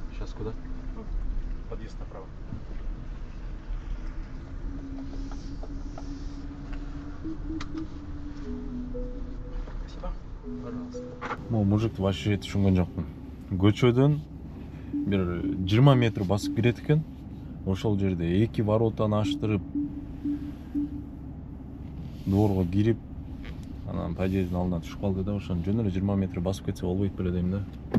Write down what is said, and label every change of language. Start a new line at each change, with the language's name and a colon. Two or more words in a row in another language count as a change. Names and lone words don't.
Russian: Киоску, да? Подъезд направо. Спасибо. Пожалуйста. Могу
Kyrgyz: мужикты вообще түшүнгөн жокмун. Көчөдөн бир 20 метр басып кирет экен. Ошол жерде 2 воротаны аштырып, дворго кирип, анан подъездин алдына түшүп калды да, ошону жөн эле 20 метр басып кетсе болбойт беле дейм да.